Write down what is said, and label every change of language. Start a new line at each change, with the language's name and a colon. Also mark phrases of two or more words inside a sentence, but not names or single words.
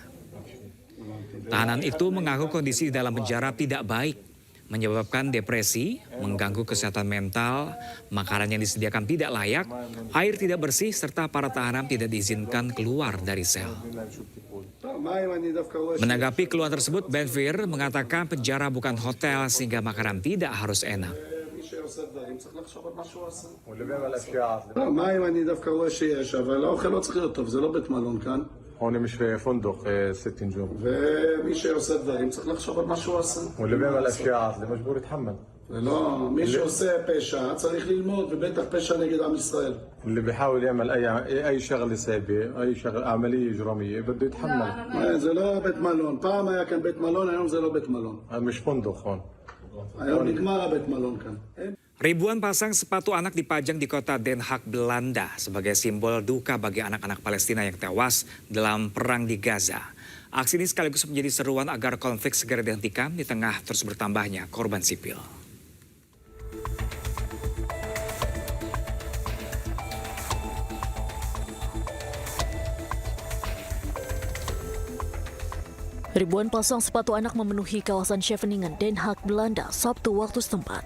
Indonesian: Tahanan itu mengaku kondisi di dalam penjara tidak baik, menyebabkan depresi, mengganggu kesehatan mental, makanan yang disediakan tidak layak, air tidak bersih, serta para tahanan tidak diizinkan keluar dari sel. Menanggapi keluhan tersebut, Ben-Gvir mengatakan penjara bukan hotel sehingga makanan tidak harus enak.
Arabic: هون مش في فندق 6 نجوم
Hebrew: ומי שעושה דברים צריך לחשוב על מה שהוא עושה.
Arabic: واللي بيعمل اشياء اللي مجبور يتحمل.
Hebrew: לא, מי שעושה פשע צריך ללמוד, ובטח פשע נגד עם ישראל.
Arabic: اللي بيحاول يعمل اي شغله سيئه اي شغله عمليه اجراميه بده يتحمل.
Hebrew: זה לא בית מלון, פעם היה כאן בית מלון, היום זה לא בית מלון.
Arabic: مش فندق هون.
Hebrew: היום נגמר הבית מלון כאן.
Indonesian: Ribuan pasang sepatu anak dipajang di kota Den Haag, Belanda sebagai simbol duka bagi anak-anak Palestina yang tewas dalam perang di Gaza. Aksi ini sekaligus menjadi seruan agar konflik segera dihentikan di tengah terus bertambahnya korban sipil. Ribuan pasang sepatu anak memenuhi kawasan Scheveningen, Den Haag, Belanda, Sabtu waktu setempat.